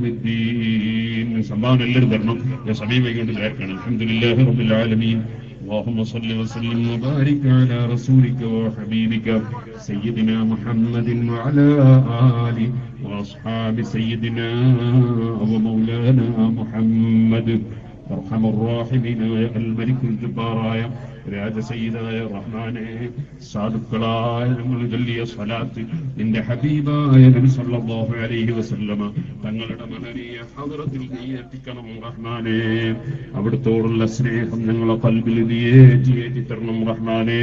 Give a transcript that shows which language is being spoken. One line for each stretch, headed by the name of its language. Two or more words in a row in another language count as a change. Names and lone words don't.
Arabic: الدين سبحان الله الرحمن يا سميع الحمد لله رب العالمين اللهم صل وسلم وبارك على رسولك وحبيبك سيدنا محمد وعلى آله وأصحاب سيدنا ومولانا محمد أرحم الراحمين يا الملك الجبار يا
Malayalam: രാജസയ്യിദായ റഹ്മാനെ സാധുക്കളായ ഞങ്ങൾ ചൊല്ലിയ സ്വലാത്ത് നിന്റെ ഹബീബായ നബി സല്ലല്ലാഹു അലൈഹി വസല്ലമ തങ്ങളുടെ മഹനീയ ഹദ്റത്തിൽ നീ എത്തിക്കണം റഹ്മാനെ. അവിടുത്തോടുള്ള സ്നേഹം ഞങ്ങളെ ഖൽബിൽ നീ ഏറ്റി തരണം റഹ്മാനെ.